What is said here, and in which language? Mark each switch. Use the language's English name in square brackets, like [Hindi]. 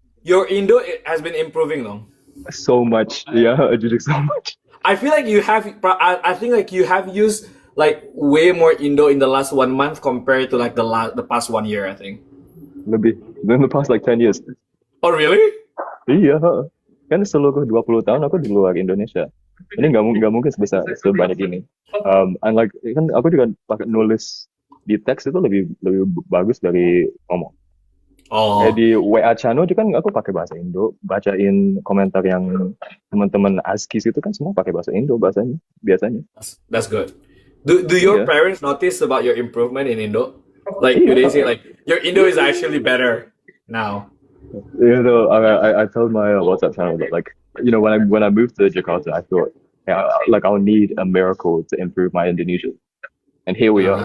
[English] your Indo has been improving [Indonesian] dong. [English] So much. [Indonesian] Ya, jujur [English] so much. I feel like you have. I think like you have used like way more Indo in the last 1 month compared to like the past 1 year. I think. [Indonesian] Lebih. [English] In the past like 10 years. Oh really? [Indonesian] Iya. Kan seluruh 20 tahun aku di luar Indonesia. Ini nggak mungkin sebanyak ini. [English] And like [Indonesian] kan aku juga pakai nulis di teks itu lebih bagus dari ngomong. Oh, Kayak di WA channel juga kan aku pakai bahasa Indo, bacain komentar yang teman-teman ASKIS itu kan semua pakai bahasa Indo bahasanya biasanya. [English] that's good. Do your parents notice about your improvement in Indo? Like, do [Indonesian] iya. [English] they say like your Indo is actually better now? I told my WhatsApp channel that like when I moved to Jakarta, I thought yeah, like I'll need a miracle to improve my Indonesian, and here we are.